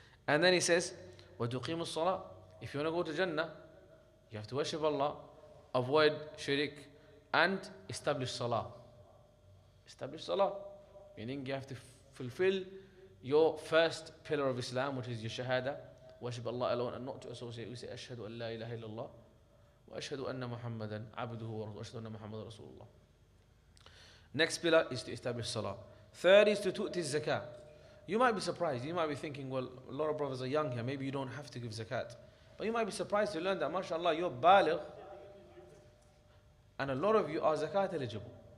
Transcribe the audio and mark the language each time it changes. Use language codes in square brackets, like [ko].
[en] And then He says, [ar] وَتُقِيمُ الصَّلَاةِ. [en] If you want to go to Jannah, you have to worship Allah, avoid shirk, and establish salah. Establish salah, meaning you have to fulfill your first pillar of Islam, which is your shahada, worship Allah alone and not to associate. We say, [ar] أشهد أن لا إله إلا الله وأشهد أن محمدا عبده ورسوله وأشهد أن محمدا رسول الله. [en] Next pillar is to establish salah. Third is to tu'ti zakah. You might be surprised. You might be thinking, well, a lot of brothers are young here. Maybe you don't have to give zakat. But you might be surprised to learn that, mashallah, you're baligh, and a lot of you are zakat eligible.